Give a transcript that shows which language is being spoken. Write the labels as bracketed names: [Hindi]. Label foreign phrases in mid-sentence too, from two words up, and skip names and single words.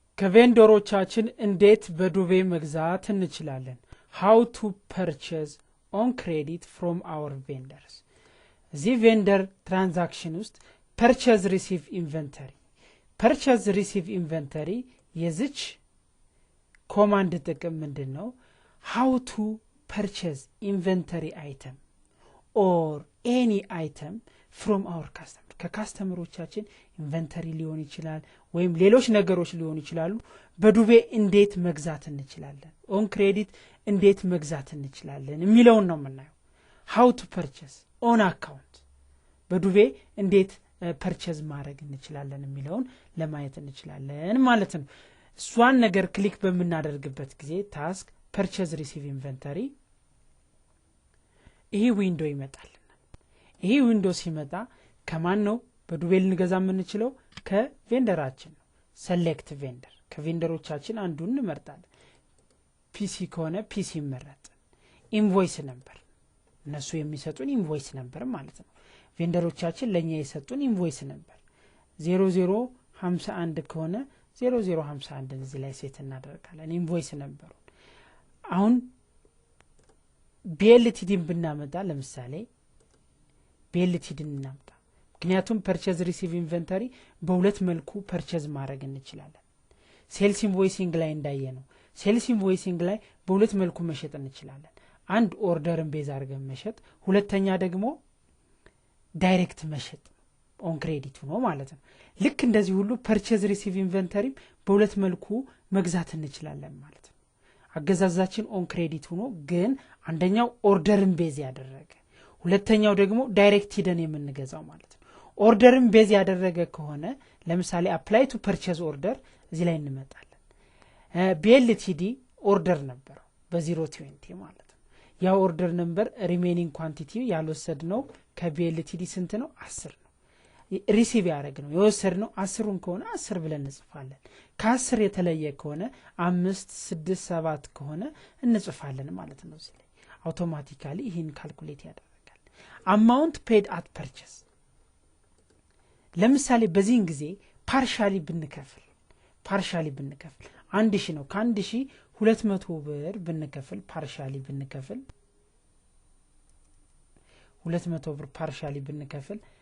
[Amharic] ከቬንደሮቻችን እንዴት በዱቤ መግዛት እንችላለን? [English] how to purchase on credit from our vendors [Amharic] እዚህ ቬንደር ትራንዛክሽን ውስጥ [English] purchase receive inventory [Amharic] የዚች ኮማንድ ጥቅም ምንድነው? [English] how to purchase inventory item or any item from our customer [Amharic] ከካስተመሮቻችን ኢንቨንተሪ ሊሆን ይችላል ወይም ሌሎች ነገሮች ሊሆኑ ይችላሉ በዱቤ እንዴት መግዛት እንችላለን [English] on credit [Amharic] እንዴት መግዛት እንችላለን የሚለውን ነው የምናየው [English] how to purchase on account [Amharic] በዱቤ እንዴት ፐርቼዝ ማድረግ እንችላለን የሚለውን ለማየት እንችላለን ማለት ነው እሷን ነገር ክሊክ በመናደርግበት ጊዜ [English] task purchase receive inventory [Amharic] ይሄ ዊንዶው ይመጣል ይሄ ዊንዶው ሲመጣ ከማን ነው በዱቤ ልንገዛ የምንችለው ከቬንደራችን ነው [English] select vendor [Amharic] ከቬንደሮቻችን አንዱን እንመርጣለን ፒሲ ከሆነ ፒሲ ይመረጥ [English] invoice number [Amharic] እነሱ የሚሰጡን [English] invoice number [Amharic] ማለት ነው ቬንደሮቻችን ለኛ የሰጡን [English] invoice number [Amharic] 0051 ከሆነ 0051 እዚህ ላይ ሴት እናደርጋለን [English] invoice number [Amharic] አሁን ቢኤልቲዲን ብናመጣ ለምሳሌ ቢኤልቲዲን እናምጣ ምክንያቱም [English] purchase receive inventory [Amharic] በሁለት መልኩ purchase ማድረግ እንችላለን [English] sales invoicing [Amharic] ላይ እንዳየነው [English] sales invoicing [Amharic] ላይ በሁለት መልኩ መሸጥ እንችላለን አንድ ኦርደርን ቤዝ አድርገን መሸጥ ሁለተኛ ደግሞ ዳይሬክት መሸጥ [English] on credit [Amharic] ነው ማለት ነው ልክ እንደዚህ ሁሉ [English] purchase receive inventory [Amharic] በሁለት መልኩ መግዛት እንችላለን ማለት ነው አገዛዛችን [English] on credit [Amharic] ሆኖ ግን አንደኛው ኦርደርን ቤዝ ያደረገ ሁለተኛው ደግሞ ዳይሬክት ሂደን የምንገዛው ማለት ነው ኦርደርን ቤዝ ያደረገ ከሆነ ለምሳሌ [English] apply to purchase order [Amharic] እዚህ ላይ እንመጣለን BLTD ኦርደር ነበር በ020 ማለት ነው ያ [English] order number remaining quantity [Amharic] ያልወሰድነው ከBLTD ስንት ነው 10 ነው ሪሲቭ ያደረግነው የወሰድነው 10ን ከሆነ 10 ብለን እንጽፋለን ከ10 የተለየ ከሆነ 5 6 7 ከሆነ እንጽፋለን ማለት ነው እዚህ ላይ አውቶማቲካሊ ይሄን ካልኩሌት ያደርጋል [English] amount paid at purchase [Amharic] ለምሳሌ በዚህን ጊዜ ፓርሻሊ ብንከፍል 1000 ነው ከ1200 ብር ብንከፍል ፓርሻሊ ብንከፍል 200 ብር ፓርሻሊ ብንከፍል